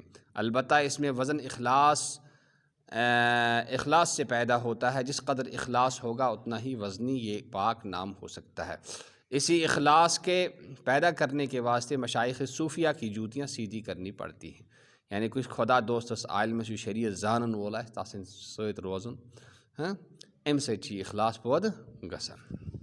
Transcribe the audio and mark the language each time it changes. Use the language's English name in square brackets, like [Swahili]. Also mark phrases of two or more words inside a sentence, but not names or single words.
[Urdu] البتہ اس میں وزن اخلاص سے پیدا ہوتا ہے، جس قدر اخلاص ہوگا اتنا ہی وزنی یہ پاک نام ہو سکتا ہے۔ اسی اخلاص کے پیدا کرنے کے واسطے مشائخ صوفیہ کی جوتیاں سیدھی کرنی پڑتی ہیں، یعنی کچھ خدا دوست عالم سے [Kashmiri] شریعت زانن وول تاسن سوت روزن امہ سی اخلاص پود گژھان۔